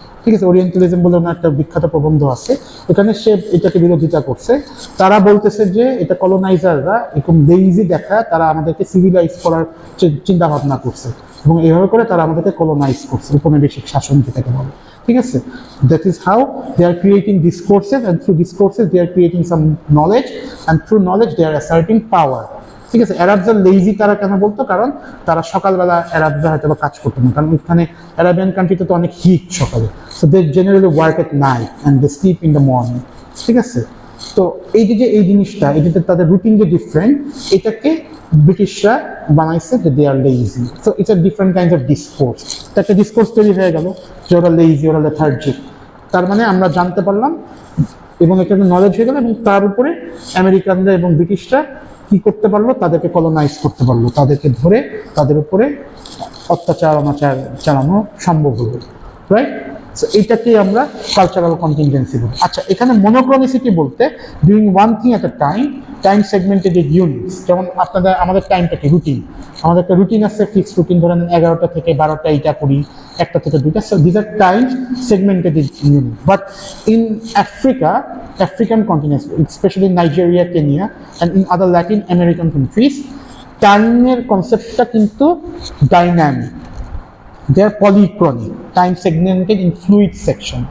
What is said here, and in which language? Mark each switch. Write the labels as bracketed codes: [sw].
[bn] ঠিক আছে, ওরিয়েন্টালিজম বলে ওনার একটা বিখ্যাত প্রবন্ধ আছে, এখানে সে এটাকে বিরোধিতা করছে। তারা বলতেছে যে এটা কলোনাইজাররা এরকম লেইজি দেখায় তারা আমাদেরকে সিভিলাইজ করার চিন্তা ভাবনা করছে, এবং এইভাবে করে তারা আমাদেরকে কলোনাইজ করছে, উপনিবেশিক শাসন যেটাকে বলে। ঠিক আছে? [en] That is how they are creating discourses, and through discourses they are creating some knowledge, and through knowledge they are asserting power. [bn] ঠিক আছে? অ্যারাবরা লেজি তারা কেন বলতো? কারণ তারা সকালবেলা অ্যারাবরা হয়তো বা কাজ করতো না, কারণ ওখানে অ্যারাবিয়ান কান্ট্রিতে তো অনেক হিট সকালে, [en] So they generally work at night and they sleep in the morning. [bn] ঠিক আছে? তো এই যে এই জিনিসটা, এই যে তাদের রুটিন যে ডিফারেন্ট, এটাকে ব্রিটিশরা বানাইছে যে [en] They are lazy. So it's a different kind of discourse. [bn] তো একটা ডিসকোর্স তৈরি হয়ে গেল যে ওরা লেজি, ওরা লেথার্জিক। তার মানে আমরা জানতে পারলাম এবং এটা নলেজ হয়ে গেল, এবং তার উপরে আমেরিকানরা এবং ব্রিটিশরা কি করতে পারলো? তাদেরকে কলোনাইজ করতে পারলো, তাদেরকে ধরে তাদের উপরে অত্যাচার অনাচার চালানো সম্ভব হলো, রাইট? সো এইটাকে আমরা কালচারাল কন্টিনজেন্সি বলি। আচ্ছা, এখানে মনোক্রনিসিটি বলতে [en] Doing one thing at a time, time segmented units. [bn] যেমন আমাদের টাইমটা কি? রুটিন। আমাদের একটা রুটিন আছে, ফিক্সড রুটিন, ধরেন 11টা থেকে 12টা এইটা করি, 1টা থেকে 2টা। [en] So these are time segmented unit. But in Africa, African continent, especially Nigeria, Kenya, and in other Latin American countries, [bn] টাইমের কনসেপ্টটা কিন্তু dynamic. [en] They are polychronic, time segmented in fluid section.